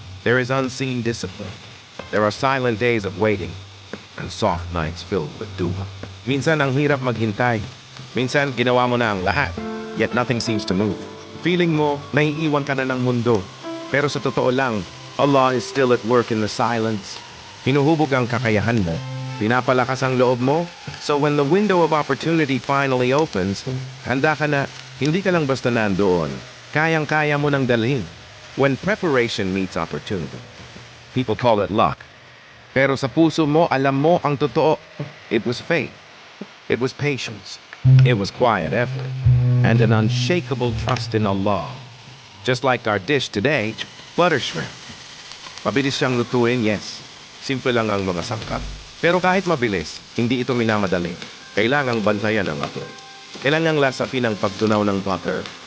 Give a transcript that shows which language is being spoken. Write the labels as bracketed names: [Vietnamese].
[English] There is unseen discipline. There are silent days of waiting and soft nights filled with dew. [Filipino] Minsan ang hirap maghintay. Minsan ginawa mo na ang lahat, [English] yet nothing seems to move. [Filipino] Feeling mo, naiiwan ka na ng mundo. Pero sa totoo lang, Allah [English] is still at work in the silence. [Filipino] Hinuhubog ang kakayahan mo. Pinapalakas ang loob mo. [English] So when the window of opportunity finally opens, [Filipino] handa ka na, hindi ka lang basta nandoon. Kayang-kaya mo nang dalhin. [English] When preparation meets opportunity, people call it luck. [Filipino] Pero sa puso mo, alam mo ang totoo. [English] It was faith. It was patience. It was quiet effort. And an unshakable trust in Allah. Just like our dish today, butter shrimp. [Filipino] Mabilis siyang lutuin, yes. Simple lang ang mga sangkap. Pero kahit mabilis, hindi ito minamadali. Kailangang bantayan ang apoy. Kailangang lasapin ang pagtunaw ng butter.